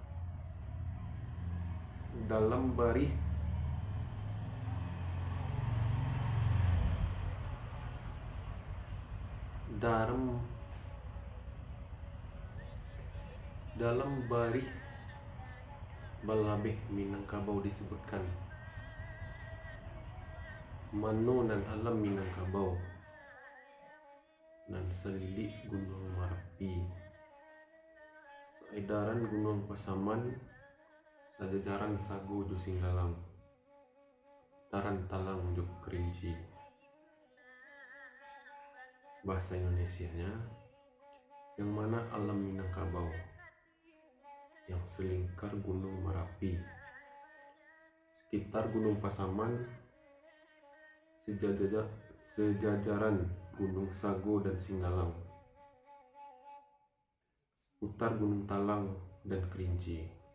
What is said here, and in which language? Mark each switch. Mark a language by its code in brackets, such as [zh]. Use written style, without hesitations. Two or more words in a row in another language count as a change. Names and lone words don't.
[min] Dalam barih Balabeh Minangkabau disebutkan Mano nan alam Minangkabau nan selilik Gunung Marapi, saedaran Gunung Pasaman, sajajaran Sago jo Singgalang, seputaran Talang jo Kerinci. [id] Bahasa Indonesianya, yang mana alam Minangkabau, yang selingkar Gunung Marapi, sekitar Gunung Pasaman, sejajaran Gunung Sago dan Singgalang, seputar Gunung Talang dan Kerinci.